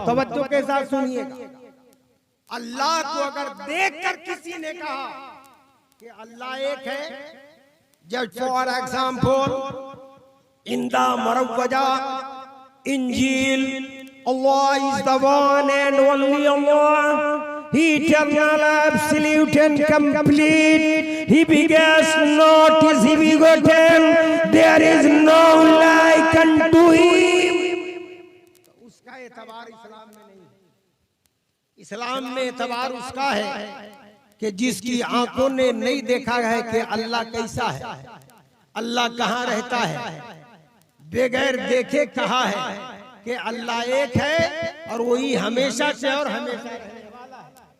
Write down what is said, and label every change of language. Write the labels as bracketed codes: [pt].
[hi] तवज्जो के साथ सुनिएगा। अल्लाह को अगर देखकर किसी ने कहा कि अल्लाह एक है, [en] Just for example in the मुरव्वजा इंजील, Allah is the one and only Allah. He eternal, absolute and complete. He begets not, is he begotten. There is no like unto him. [hi] उसका एतबार इस्लाम में नहीं है। इस्लाम में एतबार उसका है कि जिसकी आंखों ने नहीं देखा है कि अल्लाह कैसा है, अल्लाह कहाँ रहता है, बगैर देखे कहा है कि अल्लाह एक है और वही हमेशा से और हमेशा रहने वाला है।